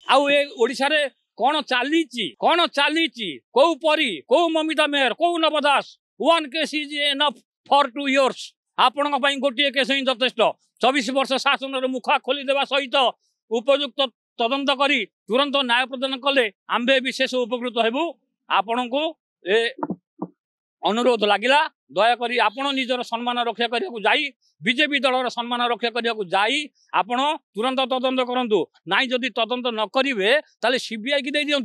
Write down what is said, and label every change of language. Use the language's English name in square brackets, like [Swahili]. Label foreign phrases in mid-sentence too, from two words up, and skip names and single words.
[Odia] ଆଉ ଏ ଓଡ଼ିଶା ରେ କଉଣ ଚାଲି କଉ ପରି କଉ ମମିତା ମେୟର କଉ ନବ ଦାସ [English] one case is enough for 2 years [Odia] ଆପଣ ଗୋଟେ କେସ ହିଁ ଯଥେଷ୍ଟ 24 ବର୍ଷ ଶାସନ ମୁହଁ ଖୋଲିଦେବା ସହିତ ଉପଯୁକ୍ତ ତଦନ୍ତ କରି ତୁରନ୍ତ ନ୍ୟାୟ ପ୍ରଦାନ କଲେ ଆମ୍ଭେ ବିଶେଷ ଉପକୃତ ହେବୁ। ଆପଣ କୁ ଏ ଅନୁରୋଧ ଲାଗିଲା ଦୟାକରି ଆପଣ ନିଜର ସମ୍ମାନ ରକ୍ଷା କରିବା ଯାଇ ବିଜେପି ଦଳର ସମ୍ମାନ ରକ୍ଷା କରିବା ଯାଇ ଆପଣ ତୁରନ୍ତ ତଦନ୍ତ କରନ୍ତୁ ନାହିଁ ଯଦି ତଦନ୍ତ ନ କରିବେ ତାହେଲେ ସିବିଆଇ କି ଦେଇ ଦିଅନ୍ତୁ।